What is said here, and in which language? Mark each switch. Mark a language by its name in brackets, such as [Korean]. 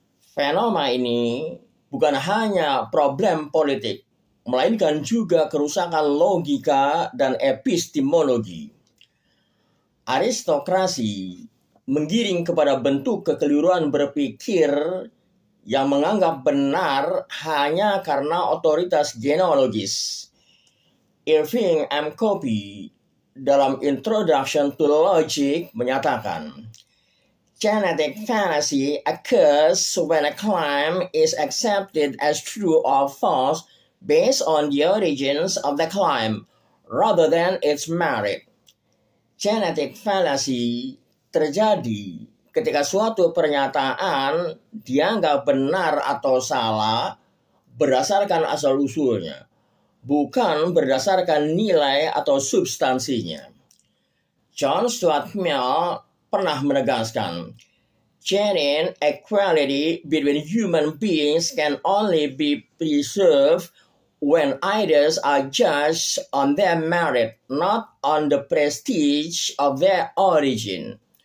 [Indonesian] Fenomena ini bukan hanya problem politik, melainkan juga kerusakan logika dan epistemologi. Aristokrasi menggiring kepada bentuk kekeliruan berpikir yang menganggap benar hanya karena otoritas genealogis. Irving M. [English] Copy [Indonesian] dalam [English] Introduction to Logic [Indonesian] menyatakan, [English] genetic fallacy occurs when a claim is accepted as true or false based on the origins of the claim rather than its merit. [Indonesian] Genetic fallacy terjadi ketika suatu pernyataan dianggap benar atau salah berdasarkan asal-usulnya, bukan berdasarkan nilai atau substansinya. [English] John Stuart Mill [Indonesian] pernah menegaskan, [English] genuine equality between human beings can only be preserved when ideas are judged on their merit, not on the prestige of their origin.